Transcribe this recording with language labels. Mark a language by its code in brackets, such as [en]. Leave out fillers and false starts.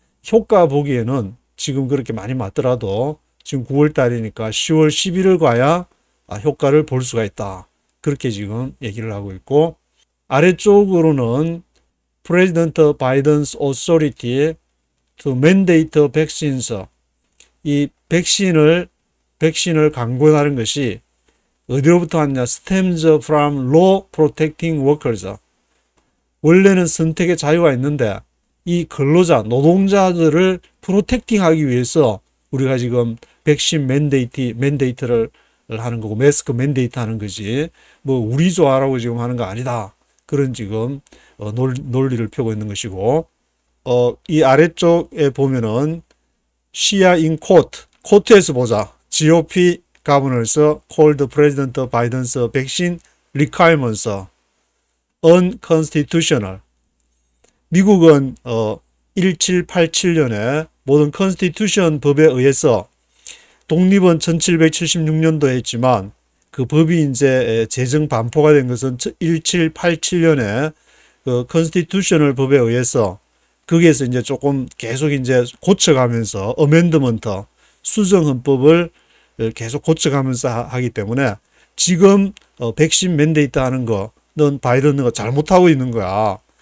[ko] 효과 보기에는 지금 그렇게 많이 맞더라도 지금 9월 달이니까 10월, 11월 가야 효과를 볼 수가 있다. 그렇게 지금 얘기를 하고 있고, 아래쪽으로는 [en] President Biden's authority to mandate vaccines. [ko] 이 백신을 강권하는 것이 어디로부터 왔냐? [en] stems from law protecting workers. [ko] 원래는 선택의 자유가 있는데, 이 근로자, 노동자들을 프로텍팅하기 위해서 우리가 지금 백신 맨데이트를 하는 거고, 마스크 맨데이트 하는 거지, 우리 좋아라고 지금 하는 거 아니다. 그런 지금 논리를 펴고 있는 것이고, 이 아래쪽에 보면은 시야 인 코트에서 보자. GOP [en] governors called President Biden's vaccine requirements unconstitutional. [ko] 미국은 1787년에 모든 컨스티튜션 법에 의해서 독립은 1776년도에 했지만 그 법이 이제 제정 반포가 된 것은 1787년에 그 컨스티튜셔널 법에 의해서 거기에서 이제 조금 계속 이제 고쳐가면서 어멘드먼트 수정 헌법을 계속 고쳐가면서 하기 때문에 지금 백신 맨데이트 하는 거는 바이든은 잘못하고 있는 거야.